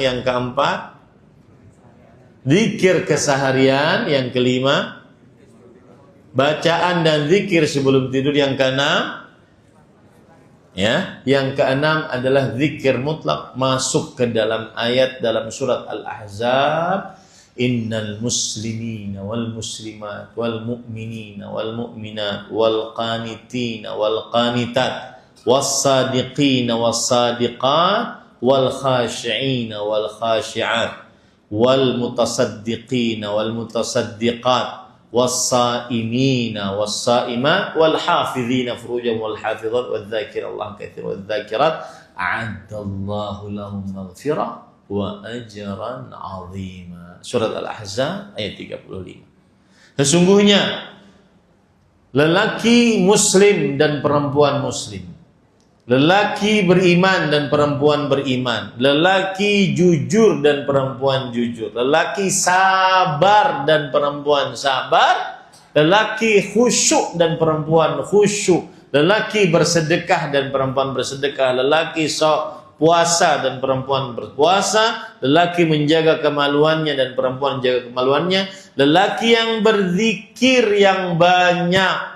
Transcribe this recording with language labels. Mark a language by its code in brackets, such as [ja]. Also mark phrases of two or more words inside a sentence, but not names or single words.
[id] Yang keempat, zikir keseharian. Yang kelima, bacaan dan zikir sebelum tidur. Yang keenam, Ya, yang keenam adalah zikir mutlak masuk ke dalam ayat dalam [ar] surat Al-Ahzab, إن المسلمين والمسلمات والمؤمنين والمؤمنات والقانتين والقانتات والصادقين والصادقات والخاشعين والخاشعات والمتصدقين والمتصدقات والصائمين والصائمات والحافظين فروجهم والحافظات والذاكرين الله كثيرا والذاكرات أعد الله لهم مغفرة وأجرا عظيما. [id] Surat Al-Ahzab ayat 35. Sesungguhnya lelaki muslim dan perempuan muslim, lelaki beriman dan perempuan beriman, lelaki jujur dan perempuan jujur, lelaki sabar dan perempuan sabar, lelaki khusyuk dan perempuan khusyuk, lelaki bersedekah dan perempuan bersedekah, lelaki puasa dan perempuan berpuasa, lelaki menjaga kemaluannya dan perempuan menjaga kemaluannya, lelaki yang berzikir yang banyak,